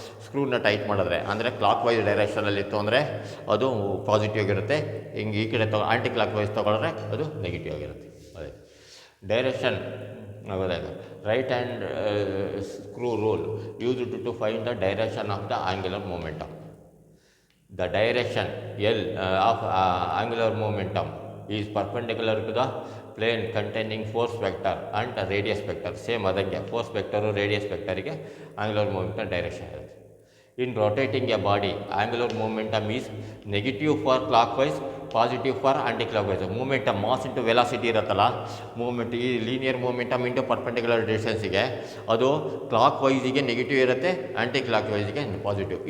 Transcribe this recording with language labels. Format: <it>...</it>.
<kn>ಸ್ಕ್ರೂನ tight ಮಾಡಿದ್ರೆ ಅಂದರೆ clock wise ಡೈರೆಕ್ಷನಲ್ಲಿತ್ತು ಅಂದರೆ ಅದು ಪಾಸಿಟಿವ್ ಆಗಿರುತ್ತೆ. ಹಿಂಗೆ ಈ ಕಡೆ ಆಂಟಿ ಕ್ಲಾಕ್ ವೈಸ್ ತೊಗೊಳ್ರೆ ಅದು ನೆಗೆಟಿವ್ ಆಗಿರುತ್ತೆ. ಅದೇ direction ಆಗೋದಾಯ್ತು.</kn> <en>Right hand screw rule used to find the direction of the angular momentum. The direction L of angular momentum is perpendicular to the plane containing force vector and radius vector.</en> <kn>Same ಅದಂಗೆ force vector radius ವೆಕ್ಟರಿಗೆ angular momentum direction ಇರುತ್ತೆ.</kn> <en>In rotating a body angular momentum is negative for clockwise, positive for anticlockwise.</en> <kn>Momentum mass into velocity ಇರುತ್ತಲ್ಲ, moment ಈ linear momentum into perpendicular ಡಿಸ್ಟೆನ್ಸಿಗೆ ಅದು clock ವೈಸಿಗೆ negative ಇರುತ್ತೆ, aunty clock ವೈಸಿಗೆ positive.</kn>